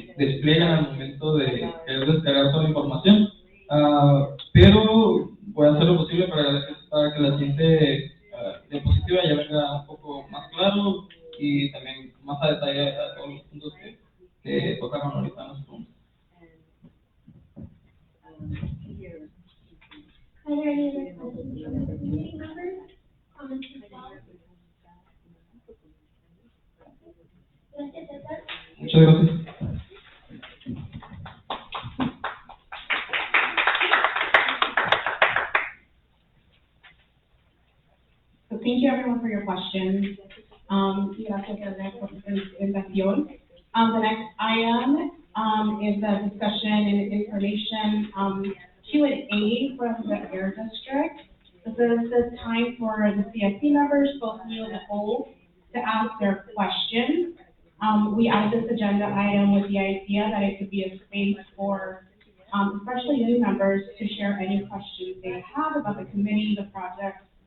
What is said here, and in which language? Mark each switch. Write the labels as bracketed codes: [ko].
[es] entregar toda la información, pero voy a hacer lo posible para que la siguiente diapositiva ya venga un poco más claro y también más a detalle a todos los puntos que tocaron ahorita en los puntos. [en] Are there any other questions from the community members? Comments as well? [es] Gracias, César. Muchas gracias. [en] So thank you everyone for your questions. [es] Gracias por su presentación. [en] The next item is a discussion and information Q&A from the Air District. This is the time for the CSC members, both new and old, to ask their questions. We added this agenda item with the idea that it could be a space for especially new members to share any questions they have about the committee, the project.